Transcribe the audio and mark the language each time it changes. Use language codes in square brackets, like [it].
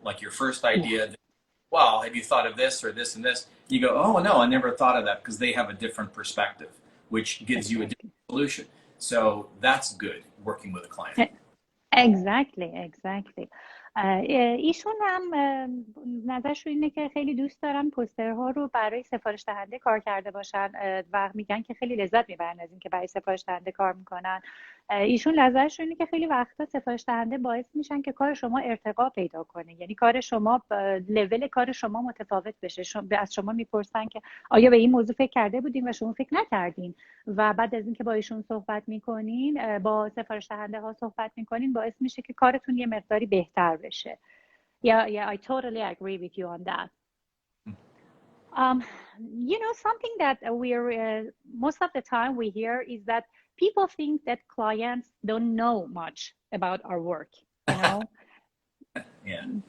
[en] Like your first idea, wow, have you thought of this or this and this? You go, oh no, I never thought of that, because they have a different perspective, which gives you a different solution. So that's good working with a client. Exactly. [fa] ایشون هم نظرشون اینه که خیلی دوست دارن پوسترها رو برای سفارش دهنده کار کرده باشن و میگن که خیلی لذت میبرن از اینکه برای سفارش دهنده کار میکنن. ایشون نظرشون اینه که خیلی وقتا سفارش دهنده باعث میشن که کار شما ارتقا پیدا کنه، یعنی کار شما لول کار شما متفاوت بشه. از شما میپرسن که آیا به این موضوع فکر کرده بودین و شما فکر نکردین، و بعد از اینکه با ایشون صحبت میکنین، با سفارش دهنده ها صحبت میکنین، باعث میشه که کارتون یه مقداری بهتر بشه. [en] Yeah, I totally agree with you on that. You know, something that most of the time we hear is that people think that clients don't know much about our work, you know? Yeah.